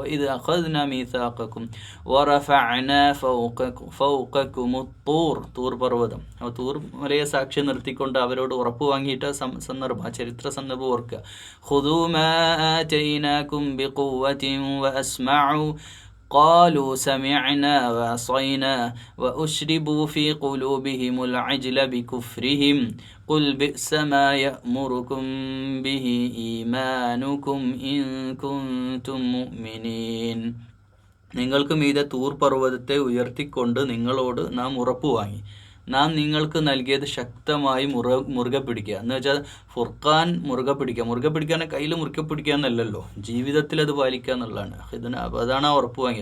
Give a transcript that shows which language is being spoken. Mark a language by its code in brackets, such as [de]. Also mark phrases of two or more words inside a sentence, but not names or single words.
[ml] ഇത് [ar] أخذنا ميثاقكم ورفعنا فوقكم [ml] തൂർ പർവ്വതം, തൂർ മലയെ സാക്ഷി നിർത്തിക്കൊണ്ട് അവരോട് ഉറപ്പ് വാങ്ങിയിട്ട സന്ദർഭം, ചരിത്ര സന്ദർഭം ഓർക്കുക. [ar] خذوا ما آتيناكم بقوة واسمعوا قالوا سمعنا وعصينا وأشربوا في قلوبهم العجل بكفرهم قل بئس ما يأمركم به إيمانكم إن كنتم مؤمنين. [ml] നിങ്ങൾക്ക് മീതെ തൂർ പർവ്വതത്തെ ഉയർത്തിക്കൊണ്ട് നിങ്ങളോട് നാം ഉറപ്പ് വാങ്ങി, നാം നിങ്ങൾക്ക് നൽകിയത് ശക്തമായി മുറുകെ പിടിക്കുക. എന്ന് വെച്ചാൽ ഫുർഖാൻ മുറുകെ പിടിക്കാനെ കയ്യിൽ മുറുകെ പിടിക്കുക എന്നല്ലല്ലോ, ജീവിതത്തിൽ അത് പാലിക്കുക എന്നുള്ളതാണ്. അതാണ് ആ ഉറപ്പ് വാങ്ങി.